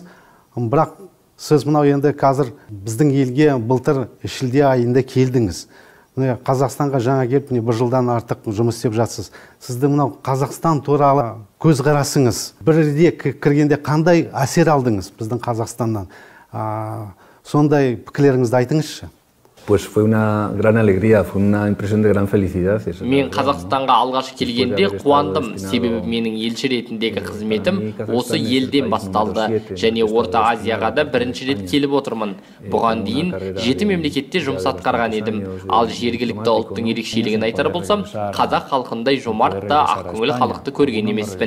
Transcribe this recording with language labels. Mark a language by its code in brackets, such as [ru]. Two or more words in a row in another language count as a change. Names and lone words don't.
[kk] Бірақ сіз мынау енді қазір біздің елге былтыр шілде айында келдіңіз. Қазақстанға жаңа келіп, бір жылдан артық жұмыс істеп жатсыз. Сізді мынау Қазақстан туралы көзқарасыңыз бірде кіргенде қандай әсер алдыңыз біздің Қазақстаннан? Сондай пікірлеріңізді айтыңызшы. [es] Pues fue una gran alegría, fue una impresión de gran felicidad. [kk] Мен Қазақстанға алғаш келгенде қуандым, себебі менің елші ретіндегі қызметім осы елден басталды және Орта Азияға да бірінші рет келіп отырмын. Бұған дейін 7 мемлекетте жұмыс атқарған едім. Ал жергілікті ұлттың ерекшелігін айтар болсам, қазақ халқындай жомарт та ақкөңіл халықты көрген емеспін.